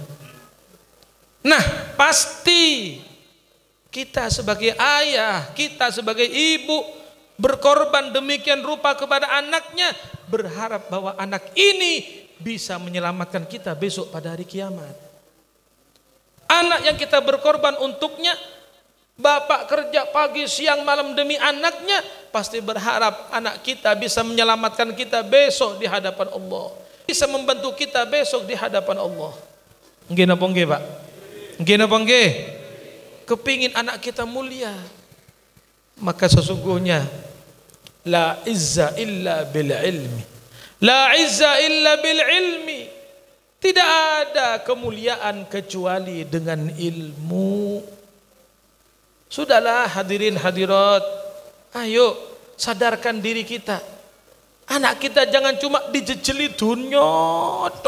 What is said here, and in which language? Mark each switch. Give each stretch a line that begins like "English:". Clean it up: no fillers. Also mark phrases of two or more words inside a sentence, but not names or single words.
Indonesian: Nah, pasti kita sebagai ayah, kita sebagai ibu berkorban demikian rupa kepada anaknya, berharap bahwa anak ini bisa menyelamatkan kita besok pada hari kiamat. Anak yang kita berkorban untuknya, bapak kerja pagi, siang, malam demi anaknya, pasti berharap anak kita bisa menyelamatkan kita besok di hadapan Allah, bisa membantu kita besok di hadapan Allah.
Javanese: Nggih napa nggih, Pak? Nggih napa nggih?
Indonesian: Kepingin anak kita mulia, maka sesungguhnya
Arabic: لا عزة إلا بالعلم، لا عزة إلا بالعلم.
Indonesian: Tidak ada kemuliaan kecuali dengan ilmu. Sudahlah hadirin hadirat, ayo sadarkan diri kita. Anak kita jangan cuma dijejeli dunia tok.